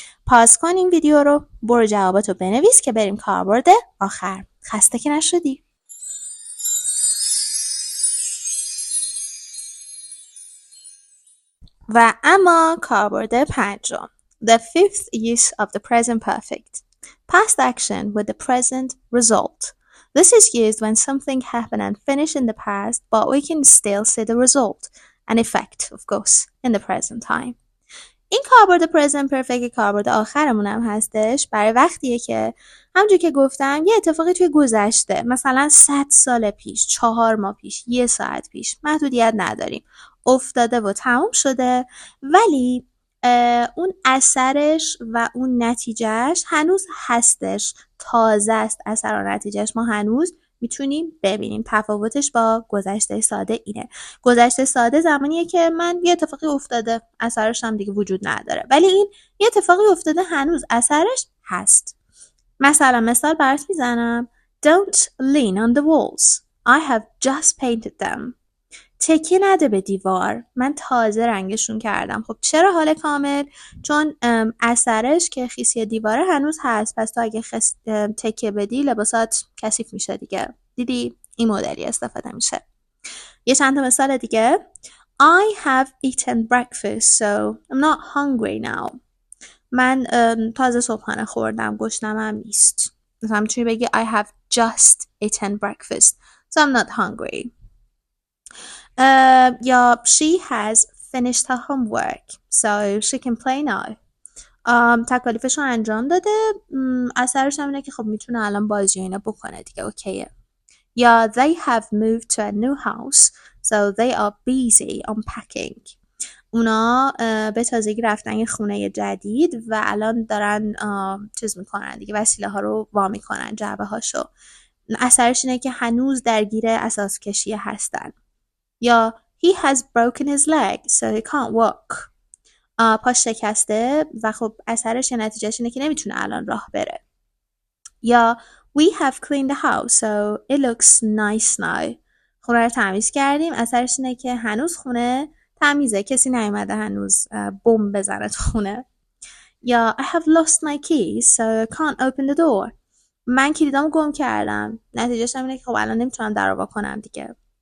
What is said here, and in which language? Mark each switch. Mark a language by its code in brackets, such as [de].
[fa] پاز کن این ویدیو رو، برو جواباتو بنویس که بریم کاربرد آخر. خسته که نشدی؟ و اما کاربرد 5. [en] The 5th use of the present perfect. Past action with the present result. This is used when something happened and finished in the past, but we can still see the result. An effect, of course, in the present time. [fa] این کاربرد present perfect کاربرد آخرمون هم هستش برای وقتیه که همونجور که گفتم یه اتفاقی توی گذشته، مثلا 100 سال پیش، 4 ماه پیش، 1 ساعت پیش، محدودیت نداریم، افتاده و تمام شده، ولی اون اثرش و اون نتیجهش هنوز هستش، تازه است اثر و نتیجهش، ما هنوز میتونیم ببینیم. تفاوتش با گذشته ساده اینه. گذشته ساده زمانیه که من یه اتفاقی افتاده اثرش هم دیگه وجود نداره، ولی این یه اتفاقی افتاده هنوز اثرش هست. مثال برات میزنم. [en] Don't lean on the walls. I have just painted them. [fa] تکیه نده به دیوار، من تازه رنگشون کردم. خب چرا حال کامل؟ چون اثرش که خیسی دیواره هنوز هست، پس تو اگه تکیه بدی لباسات کثیف میشه دیگه. دیدی؟ این مدلی استفاده میشه. یه چند تا مثال دیگه. [en] I have eaten breakfast so I'm not hungry now. [fa] من تازه صبحانه خوردم، گشنمم نیست. مثلا میتونی بگی [en] I have just eaten breakfast so I'm not hungry. [fa] یا [en] she has finished her homework so she can play now. [fa] تکالیفش رو انجام داده، اثرش هم اینه که خب میتونه الان بازی اینا بکنه دیگه، اوکیه. یا [en] they have moved to a new house so they are busy unpacking. [fa] اونا به تازگی رفتن یه خونه جدید و الان دارن چیز میکنن دیگه، وسیله ها رو وا میکنن، جعبه هاشو. اثرش اینه که هنوز درگیر اساس کشی هستن. یا [en] he has broken his leg so he can't walk. [fa] پاش شکسته و خب اثرش یا نتیجهش اینه که نمیتونه الان راه بره. یا [en] We have cleaned the house so it looks nice now. [fa] خونه رو تمیز کردیم، اثرش اینه که هنوز خونه تمیزه، کسی نیومده هنوز بمب بزنه تو خونه. یا [en] I have lost my keys so I can't open the door. [fa] من کلیدامو گم کردم، نتیجهش اینه که خب الان نمیتونم در رو وا کنم دیگه.